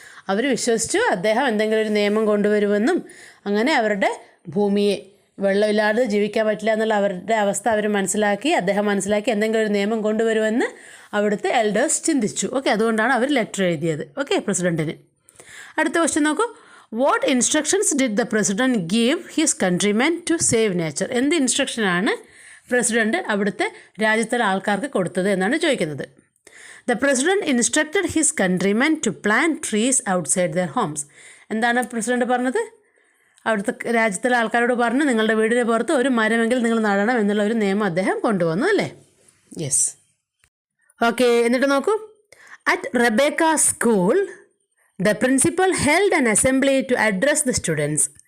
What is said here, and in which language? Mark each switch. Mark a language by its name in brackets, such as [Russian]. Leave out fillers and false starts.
[Malayalam] അവർ വിശ്വസിച്ചു അദ്ദേഹം എന്തെങ്കിലും ഒരു നിയമം കൊണ്ടുവരുമെന്നും അങ്ങനെ അവരുടെ ഭൂമിയെ വെള്ളമില്ലാതെ ജീവിക്കാൻ പറ്റില്ല എന്നുള്ള അവരുടെ അവസ്ഥ അദ്ദേഹം മനസ്സിലാക്കി എന്തെങ്കിലും ഒരു നിയമം കൊണ്ടുവരുമെന്ന് അവിടുത്തെ എൽഡേഴ്സ് ചിന്തിച്ചു, ഓക്കെ. അതുകൊണ്ടാണ് അവർ ലെറ്റർ എഴുതിയത്, ഓക്കെ, പ്രസിഡൻറ്റിന്. അടുത്ത ക്വസ്റ്റ്യൻ നോക്കൂ. [English] What instructions did the president give his countrymen to save nature? [Malayalam] എന്ത് ഇൻസ്ട്രക്ഷനാണ് പ്രസിഡൻറ്റ് അവിടുത്തെ രാജ്യത്തിലെ ആൾക്കാർക്ക് കൊടുത്തത് എന്നാണ് ചോദിക്കുന്നത്. [English] The president instructed his countrymen to plant trees outside their homes. [Malayalam] എന്താണ് പ്രസിഡന്റ് പറഞ്ഞത്? അവിടുത്തെ രാജ്യത്തിലെ ആൾക്കാരോട് പറഞ്ഞു, നിങ്ങളുടെ വീടിന് പുറത്ത് ഒരു മരമെങ്കിൽ നിങ്ങൾ നടണം എന്നുള്ള ഒരു നിയമം അദ്ദേഹം കൊണ്ടുവന്നു അല്ലേ. [English] Yes, okay. [Malayalam] എന്നിട്ട് നോക്കൂ. [English] At Rebecca school the principal held an assembly to address the students.